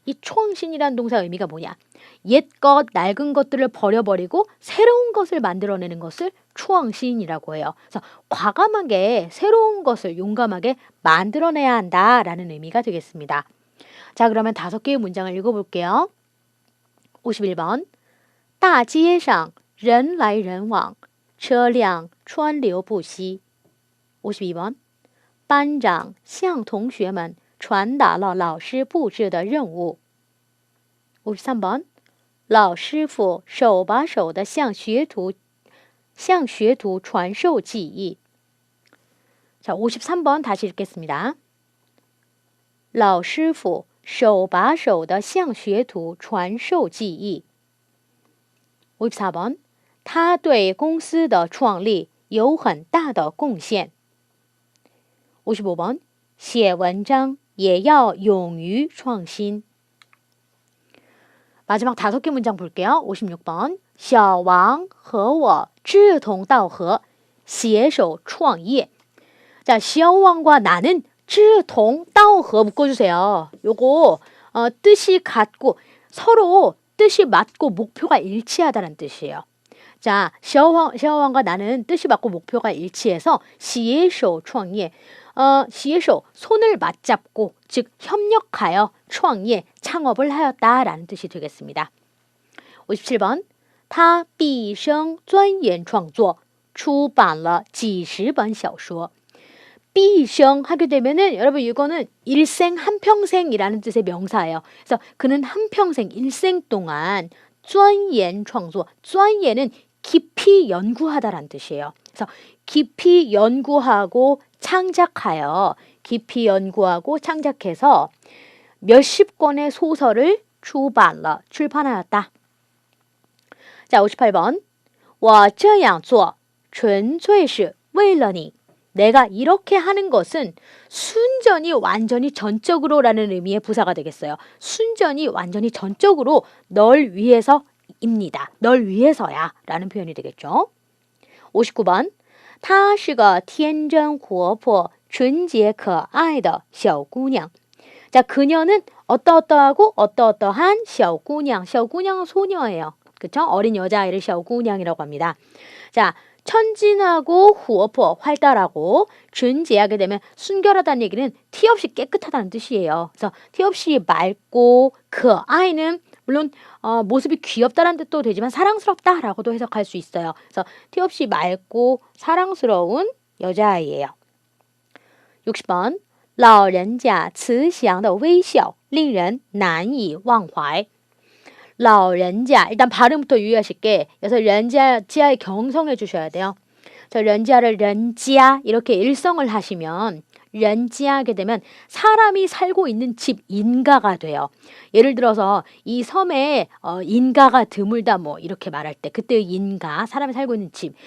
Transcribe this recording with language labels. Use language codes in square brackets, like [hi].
[ko] 이创신이라는 동사 의미가 뭐냐? 옛것, 낡은 것들을 버려버리고 새로운 것을 만들어내는 것을 创신이라고 해요. 그래서 과감하게 새로운 것을 용감하게 만들어내야 한다라는 의미가 되겠습니다. 자, 그러면 5개의 문장을 읽어볼게요. [zh] 51번, 大街上人来人往，车辆川流不息。 52번, 班长向同学们传达了老师布置的任务。 53번, 老师傅手把手地向学徒传授技艺。 [ko] 자, 53번 다시 읽겠습니다. [zh] 老师傅手把手地向学徒传授技艺。 54번, 他对公司的创立有很大的贡献。 55번, 写文章也要勇于创新。 [ko] 마지막 5개 문장 볼게요. [zh] 56번, 小王和我志同道合携手创业。 [ko] 자, 小王과 나는 志同道合 묶어주세요. 요거 뜻이 같고 서로 뜻이 맞고 목표가 일치하다는 뜻이에요. 자, 小王과 나는 뜻이 맞고 목표가 일치해서 [zh] 携手创业. [ko] 携手, 손을 맞잡고, 즉 협력하여 创业, 창업을 하였다라는 뜻이 되겠습니다. [zh] 57번, 他毕生钻研创作出版了几十本小说。 [ko] 毕生 하게 되면은 여러분 이거는 일생 한평생이라는 뜻의 명사예요. 그래서 그는 한평생 일생 동안 钻研创作, 钻研은 깊이 연구하다라는 뜻이에요. 그래서 깊이 연구하고 창작하여, 깊이 연구하고 창작해서 몇십 권의 소설을 [zh] 出版了, [ko] 출판하였다. [zh] 자, 58번, 我这样做纯粹是为了你. [ko] 내가 이렇게 하는 것은 순전히, 완전히, 전적으로라는 의미의 부사가 되겠어요. 순전히, 완전히, 전적으로 널 위해서입니다. 널 위해서야 라는 표현이 되겠죠. [zh] 59번, 她是个天真活泼纯洁可爱的小姑娘. [ko] 자, 그녀는 어떠어떠하고 어떠어떠한 小姑娘. 小姑娘은 소녀예요. 그쵸? 어린 여자아이를 小姑娘이라고 합니다. 자, 천진하고 후어포, 활달하고, 준제하게 되면 순결하다는 얘기는 티 없이 깨끗하다는 뜻이에요. 그래서 티 없이 맑고, 그 아이는 물론 모습이 귀엽다는 뜻도 되지만 사랑스럽다라고도 해석할 수 있어요. 그래서 티 없이 맑고 사랑스러운 여자아이예요. [zh] 60번, 老人家慈祥的微笑令人难以忘怀。 [ko] 老人家, 일단 발음부터 유의하실게. 그래서 人家, 지아에 경성해 주셔야 돼요. 저 人家를 人家 이렇게 일성을 하시면 人家 하게 되면 사람이 살고 있는 집 인가가 돼요. 예를 들어서 이 섬에 인가가 드물다 뭐 이렇게 말할 때 그때의 인가, 사람이 살고 있는 집.